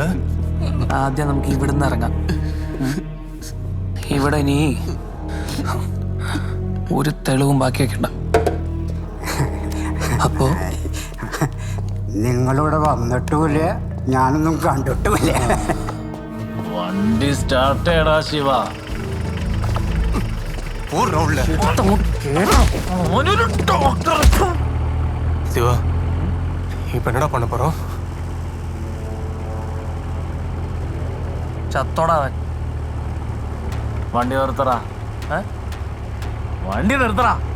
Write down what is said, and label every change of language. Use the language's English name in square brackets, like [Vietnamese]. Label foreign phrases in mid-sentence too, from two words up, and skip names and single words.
[Malayalam] ആദ്യം നമുക്ക് ഇവിടുന്ന് ഇറങ്ങാം. ഇവിടെ ഇനി ഒരു തെളിവും ബാക്കി വെക്കണ്ട. അപ്പോ നിങ്ങളിവിടെ വന്നിട്ടുമില്ല, ഞാനൊന്നും കണ്ടിട്ടുമില്ല. വണ്ടി സ്റ്റാർട്ട് ചെയ്യടാ ശിവ. [Tamil] சிவா, இப்ப என்னடா பண்ண போறோம்? [Malayalam] ചത്തോടാവൻ. വണ്ടി നിർത്തടാ, വണ്ടി നിർത്തടാ.